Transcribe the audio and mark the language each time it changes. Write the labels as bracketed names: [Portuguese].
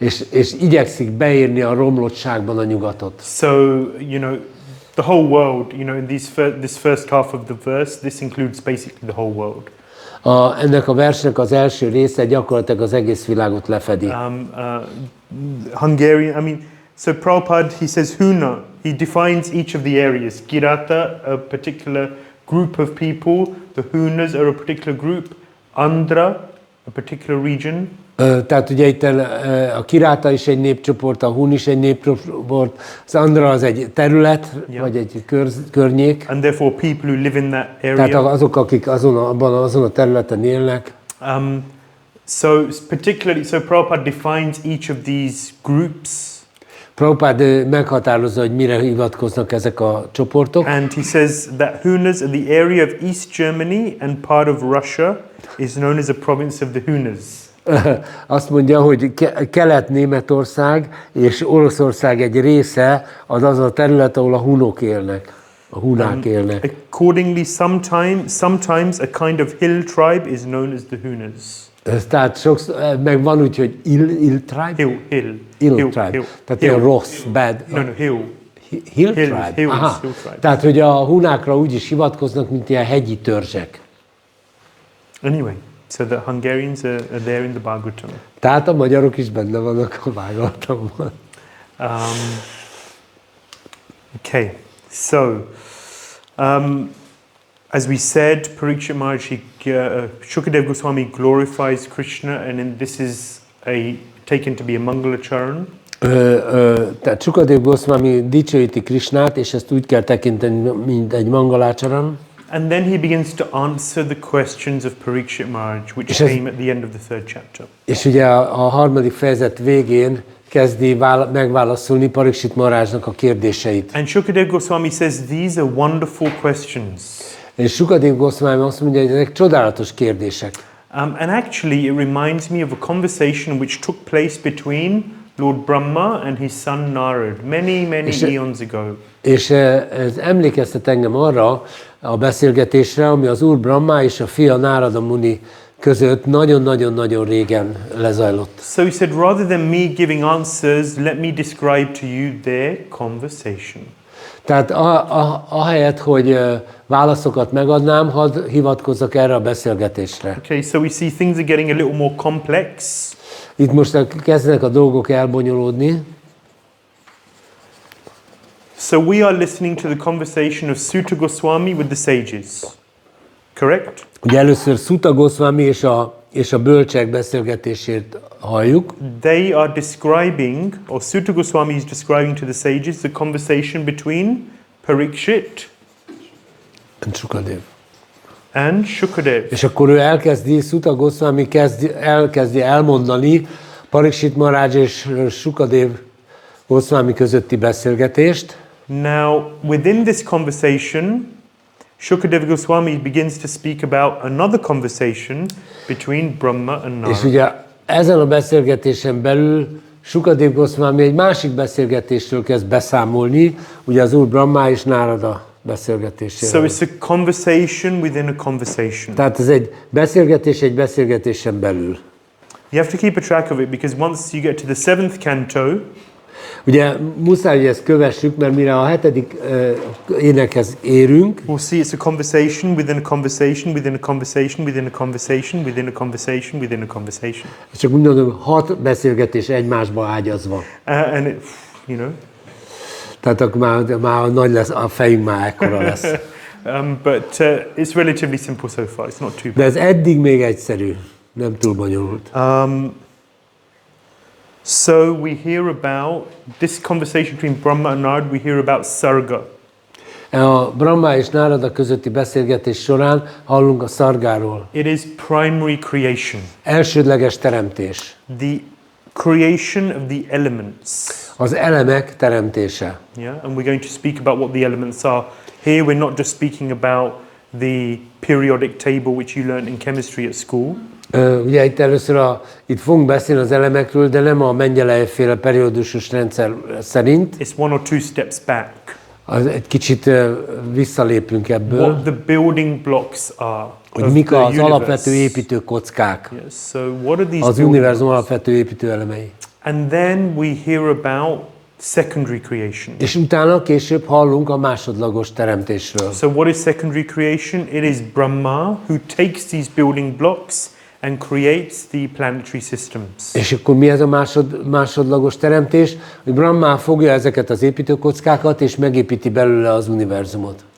[Hungarian] És igyekszik beírni a romlottságban a nyugatot. [English] So, you know, the whole world, you know, in this first half of the verse, this includes basically the whole world. [Hungarian] Ennek a versnek az első része gyakorlatilag az egész világot lefedi. [English] Hungarian, I mean, so Prabhupada, he says Huna, he defines each of the areas. Kirata, a particular group of people, the Hunas are a particular group, Andhra, a particular region. [Hungarian] Tehát ugye itt a Kiráta is egy népcsoport, a Hun is egy népcsoport, az Andhra az egy terület, vagy egy környék. [English] And therefore people who live in that area. [Hungarian] Tehát azok, akik azon a területen élnek. [English] So Prabhupada defines each of these groups. [Hungarian] Prabhupád meghatározza, hogy mire hivatkoznak ezek a csoportok. [English] And he says that Hunas, the area of East Germany and part of Russia, is known as a province of the Hunas. [Hungarian] Azt mondja, hogy Kelet-Németország és Oroszország egy része az a terület, ahol a hunok élnek, a hunák élnek. [English] Accordingly, sometimes a kind of hill tribe is known as the Hunas. [Hungarian] Tehát sokszor, meg van úgy, hogy [English] ill tribe? Ill tribe. [Hungarian] Tehát ilyen rossz, [English] bad. No, hill. Hill tribe? Hills, Aha. hill tribe. [Hungarian] Tehát, hogy a hunákra úgy is hivatkoznak, mint ilyen hegyi törzsek. [English] Anyway, so the Hungarians are there in the Bhagavatam. [Hungarian] Tehát a magyarok is benne vannak a Bhagavatamban. [English] Okay, so as we said, Parikshit Maharaj, Shukadev Goswami glorifies Krishna, and this is taken to be a Mangala Charan. [Hungarian] Tehát Shukadev Goswami dicsőíti Krishnát, és ezt úgy kell tekinteni, mint egy mangalácsaran. [English] And then he begins to answer the questions of Parikshit Maharaj, which came at the end of the third chapter. [Hungarian] És ugye a harmadik fejezet végén kezdi megválaszolni Parikshit Maharajnak a kérdéseit. [English] And Shukadev Goswami says these are wonderful questions. [Hungarian] És Shukadev Goswami azt mondja, hogy ezek csodálatos kérdések. [English] And actually it reminds me of a conversation which took place between Lord Brahma and his son Narad many eons ago. [Hungarian] És ez emlékeztet engem arra a beszélgetésre, ami az Úr Brahma és a fia Nárada Muni között nagyon-nagyon-nagyon régen lezajlott. [English] So he said, rather than me giving answers, let me describe to you their conversation. [Hungarian] Tehát ahelyett, hogy válaszokat megadnám, hadd hivatkozzak erre a beszélgetésre. [English] Okay, so we see things are getting a little more complex. [Hungarian] Itt most kezdenek a dolgok elbonyolódni. [English] So we are listening to the conversation of Sutta Goswami with the sages. Correct? [Hungarian] Ugye először Sutta Goswami és a bölcsek beszélgetését halljuk. [English] They are describing, or Sutta Goswami is describing to the sages the conversation between Parikshit and Shukadev. [Hungarian] És akkor ő elkezdi, Sutta Goswami elkezdi elmondani Parikshit Maharaj és Shukadev Goswami közötti beszélgetést. [English] Now, within this conversation, Shukadev Goswami begins to speak about another conversation between Brahma and Narada. [Hungarian] És ugye ezen a beszélgetésen belül Shukadev Goswami egy másik beszélgetésről kezd beszámolni, ugye az Úr Brahma és Nárada beszélgetéséről. [English] So it's a conversation within a conversation. [Hungarian] Tehát ez egy beszélgetésen belül. [English] You have to keep a track of it, because once you get to the 7th canto, [Hungarian] ugye muszáj, hogy ezt kövessük, mert mire a 7. énekhez érünk, [English] we'll see it's a conversation within a conversation within a conversation within a conversation within a conversation within a conversation. [Hungarian] Csak úgy mondom, 6 beszélgetés egymásba ágyazva. [English] And it, you know. [Hungarian] Tehát akkor már nagy lesz, a fejünk már ekkora lesz. [English] But it's relatively simple so far. It's not too bad. [Hungarian] De ez eddig még egyszerű, nem túl bonyolult. [English] So we hear about this conversation between Brahma and Narada. We hear about sarga. [Hungarian] A Brahma és Nárada közötti beszélgetés során hallunk a szargáról. [English] It is primary creation. [Hungarian] Elsődleges teremtés. [English] The creation of the elements. [Hungarian] Az elemek teremtése. [English] Yeah, and we're going to speak about what the elements are. Here we're not just speaking about the periodic table which you learned in chemistry at school. [Hungarian] Ugye itt először itt fogunk beszélni az elemekről, de nem a Mengyelejev-féle periódusos rendszer szerint. [English] It's one or two steps back. [Hungarian] Egy kicsit visszalépünk ebből. [English] What the building blocks are. [Hungarian] Hogy mik az alapvető építőkockák. [English] Yes, so what are these [Hungarian] az univerzum alapvető építőelemei. [English] And then we hear about secondary creation. [Hungarian] És utána később hallunk a másodlagos teremtésről. [English] So what is secondary creation? It is Brahma who takes these building blocks and creates the planetary systems. [Hungarian] És akkor mi ez a másodlagos teremtés? Hogy Brahma fogja ezeket az építőkockákat és megépíti belőle az univerzumot.